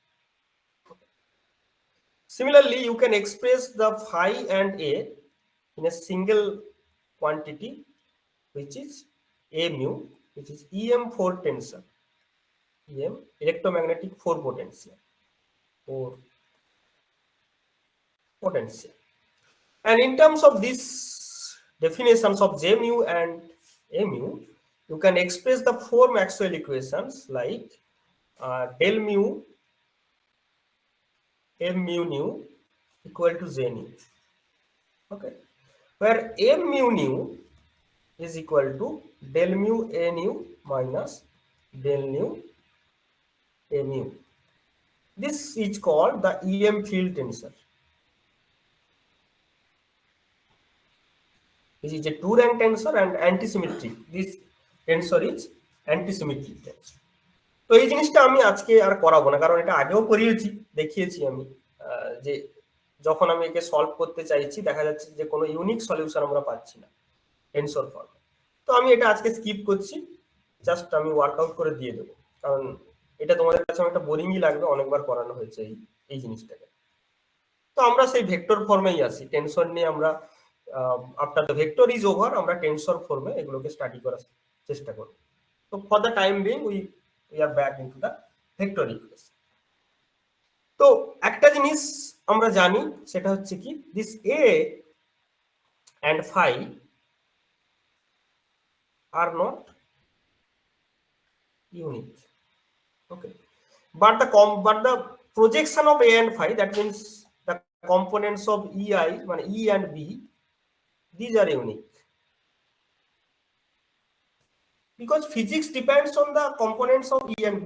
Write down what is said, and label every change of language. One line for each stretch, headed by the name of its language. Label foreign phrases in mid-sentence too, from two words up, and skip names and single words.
English: Similarly, you can express the phi and A in a single quantity, which is A mu, which is EM4 tensor, EM electromagnetic 4 potential, And in terms of these definitions of J mu and A mu, you can express the 4 Maxwell equations like del mu M mu nu equal to J nu. Okay, where M mu nu is equal to del mu A nu minus del nu A mu. This is called the EM field tensor. This is a 2-rank tensor and antisymmetric. This tensor is antisymmetric tensor.
Bangla: তো এই জিনিসটা আমি আজকে আর করাবো না, কারণ এটা আগেও করিয়েছি, দেখিয়েছি আমি যে যখন আমি একে সলভ করতে চাইছি দেখা যাচ্ছে যে কোনো
English: unique solution
Bangla: আমরা পাচ্ছি না
English: tensor form.
Bangla: তো আমি এটা আজকে স্কিপ করছি, জাস্ট আমি ওয়ার্কআউট করে দিয়ে দেবো, কারণ এটা তোমাদের কাছে একটা বোরিংই লাগবে, অনেকবার করানো হয়েছে এই জিনিসটাকে। তো আমরা সেই
English: vector form
Bangla: আসি, টেনসর নিয়ে আমরা
English: after the vector is over
Bangla: আমরা
English: tensor form
Bangla: এগুলোকে স্টাডি করার চেষ্টা করব।
English: তো for the time being we are back into the vector equation.
Bangla: তো একটা জিনিস আমরা জানি, সেটা হচ্ছে কি
English: this A and phi are not unique. Okay, but the projection of A and phi, that means the components of EI, E and B, these are unique because physics depends on the components of E and B.